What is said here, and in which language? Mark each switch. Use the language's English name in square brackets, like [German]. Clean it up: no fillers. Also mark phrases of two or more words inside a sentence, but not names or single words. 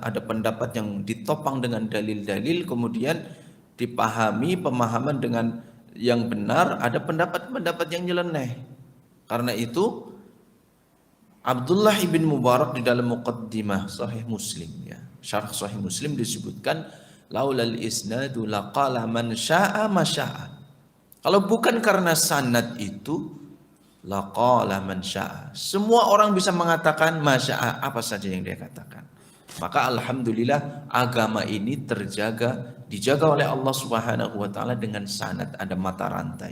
[Indonesian] Ada pendapat yang ditopang dengan dalil-dalil, kemudian dipahami pemahaman dengan yang benar, ada pendapat-pendapat yang nyeleneh. Karena itu Abdullah ibn Mubarak di dalam muqaddimah Sahih Muslim ya, syarah Sahih Muslim disebutkan [Arabic] laulal isnadu laqala man syaa ma syaa. [Indonesian] Kalau bukan karena sanad itu [Arabic] laqala man syaa. [Indonesian] Semua orang bisa mengatakan [Arabic] ma syaa, [Indonesian] apa saja yang dia katakan. Maka alhamdulillah agama ini dijaga oleh Allah [Arabic] Subhanahu wa taala [Indonesian] dengan sanad, ada mata rantai.